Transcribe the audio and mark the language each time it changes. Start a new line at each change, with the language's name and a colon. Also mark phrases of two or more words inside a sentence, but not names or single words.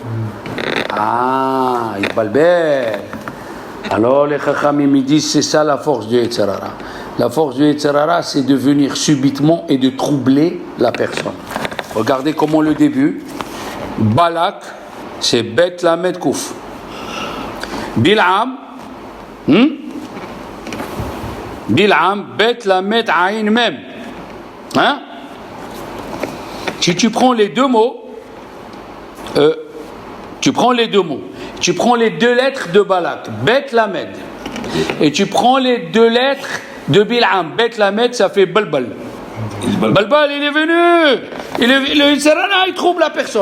French: Il balbel. Alors les Chachamim me disent, c'est ça la force du
Hebrew: יצר הרע.
French: La force du
Hebrew: יצר הרע,
French: c'est de venir subitement et de troubler la personne. Regardez comment le début. Balak, c'est
Hebrew: בית למד קוף.
French: Bil'am, Bil'am,
Hebrew: בית למד עין מם.
French: Si tu prends les deux mots, tu prends les deux lettres de Balak,
Hebrew: בית למד,
French: et tu prends les deux lettres de Bil'am,
Hebrew: בית למד,
French: ça fait Balbal. Balbal, il est venu, le
Hebrew: יצר הרע,
French: il trouble la personne.